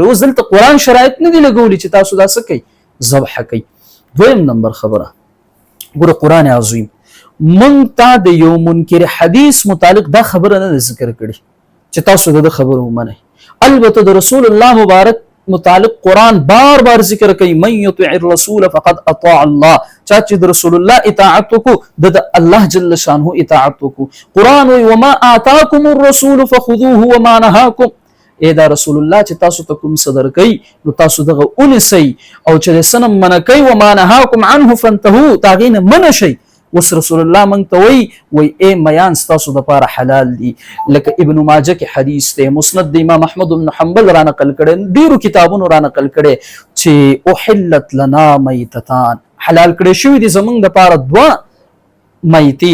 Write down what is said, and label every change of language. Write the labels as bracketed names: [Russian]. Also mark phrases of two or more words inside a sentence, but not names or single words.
[Pashto] اوس دلته قرآن شرایط نه دي لګولي چې تاسو دا څه کوئ، ذبحه کوئ. دویم نمبر خبره ګوره، قرآن عظیم مونږ ته د یو منکر حدیث متعلق دا خبره نه ده ذکر کړي چې تاسو د خبره ومنئ. البته د رسول الله مبارک متعلق قرآن بار بار ذکر کوي [Arabic] من یطع الرسول فقد اطاع الله، [Pashto] چا چې د رسول الله اطاعت وکړو د الله [Arabic] جل شانه [Pashto] اطاعت وکړو. قرآن وی [Arabic] وما آتاکم الرسول فخذوه وما نهاکم، [Pashto] اے دا رسول الله چې تاسو ته کوم څه درکوي نو تاسو دغه ونیسئ، او چې د څه نه منع کوي [Arabic] وما نهاکم عنه فانتهوا، [Pashto] د هغې نه منع شئ. اوس رسول الله موږ ته وی اے میان ستاسو دپاره حلال دي. لکه ابن ماجه کې حدیث دی، مسند د امام احمد بن حنبل را نقل کړی، ډیرو کتابونو را نقل کړی چې [Arabic] احلت لنا میتتان، [Pashto] حلال کړی شوي دي زموږ دپاره دوه میتې.